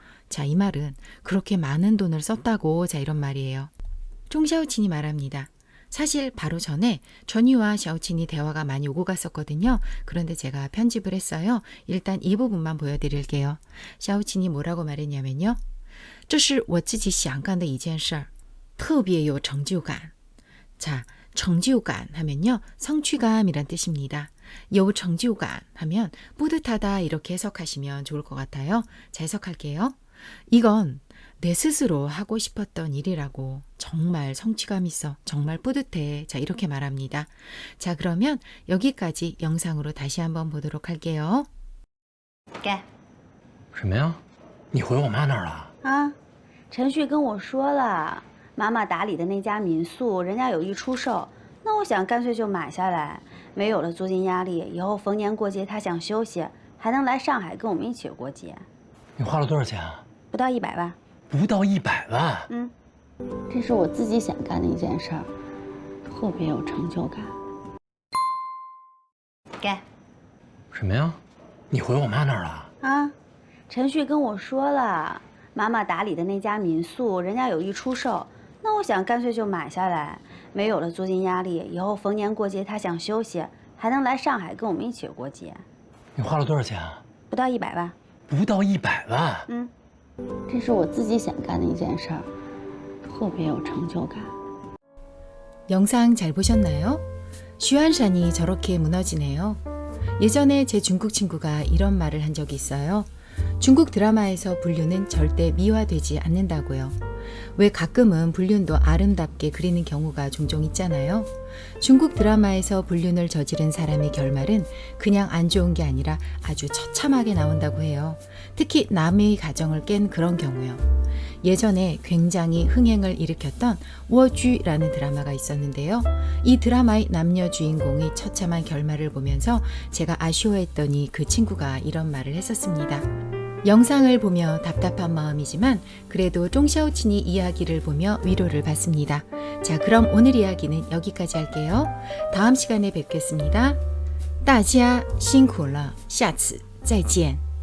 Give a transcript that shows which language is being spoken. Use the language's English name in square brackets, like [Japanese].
[Korean] 자, 이 말은 그렇게 많은 돈을 썼다고, 자, 이런 말이에요. 쫑샤오친이 말합니다. 사실 바로 전에 전희와 샤오친이 대화가 많이 오고 갔었거든요. 그런데 제가 편집을 했어요. 일단 이 부분만 보여드릴게요. 샤오친이 뭐라고 말했냐면요. [Chinese] 这是我自己想干的一件事儿特别有成就感. [Korean] 자, 成就感 하면요. 성취감이란 뜻입니다. 有成就感 하면 뿌듯하다 이렇게 해석하시면 좋을 것 같아요. 자, 해석할게요. 이건 내 스스로 하고 싶었던 일이라고. 정말 성취감 있어. 정말 뿌듯해. 자, 이렇게 말합니다. 자, 그러면 여기까지 영상으로 다시 한번 보도록 할게요. [Chinese] 给什么呀？你回我妈那儿了？啊，陈旭跟我说了，妈妈打理的那家民宿，人家有意出售，那我想干脆就买下来，没有了租金压力，以后逢年过节他想休息，还能来上海跟我们一起过节。你花了多少钱啊？不到100万。不到100万。这是我自己想干的一件事儿，特别有成就感。给什么呀？你回我妈那儿了？啊，陈旭跟我说了，妈妈打理的那家民宿，人家有意出售，那我想干脆就买下来，没有了租金压力，以后逢年过节他想休息，还能来上海跟我们一起过节。你花了多少钱啊？不到100万。不到100万。这是我自己想干的一件事儿，特别有成就感。 [Korean] 영상 잘 보셨나요? 슈안샨이 저렇게 무너지네요. 예전에 제 중국 친구가 이런 말을 한 적이 있어요. 중국 드라마에서 불륜은 절대 미화되지 않는다고요. 왜 가끔은 불륜도 아름답게 그리는 경우가 종종 있잖아요. 중국 드라마에서 불륜을 저지른 사람의 결말은 그냥 안 좋은 게 아니라 아주 처참하게 나온다고 해요. 특히 남의 가정을 깬 그런 경우요. 예전에 굉장히 흥행을 일으켰던 워쥐라는 드라마가 있었는데요. 이 드라마의 남녀 주인공이 처참한 결말을 보면서 제가 아쉬워했더니 그 친구가 이런 말을 했었습니다. 영상을 보며 답답한 마음이지만 그래도 쫑샤오친이 이야기를 보며 위로를 받습니다. 자, 그럼 오늘 이야기는 여기까지 할게요. 다음 시간에 뵙겠습니다. [Chinese] 大家辛苦了，下次再见。